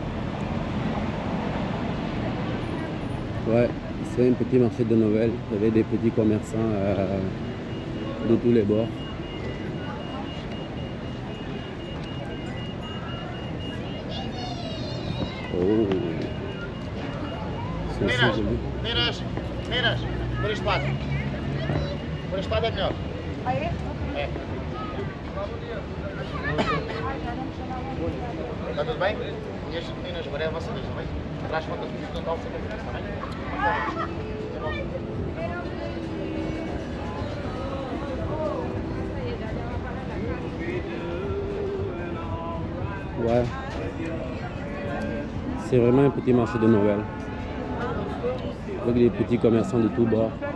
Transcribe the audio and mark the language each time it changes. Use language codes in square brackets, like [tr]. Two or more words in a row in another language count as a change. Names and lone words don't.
[fr] Ouais, c'est un petit marché de Noël avec des petits commerçants de tous les bords. Oh, c'est aussi joli. [pt] Meninas, por este lado. Por este lado é melhor. Ah, é? É. Está tudo bem? E as meninas, agora é a vossa vez, está bem? Traz conta do que total sempre está bem? [fr] Ouais. C'est vraiment un petit marché de Noël. Avec des petits commerçants de tous bords.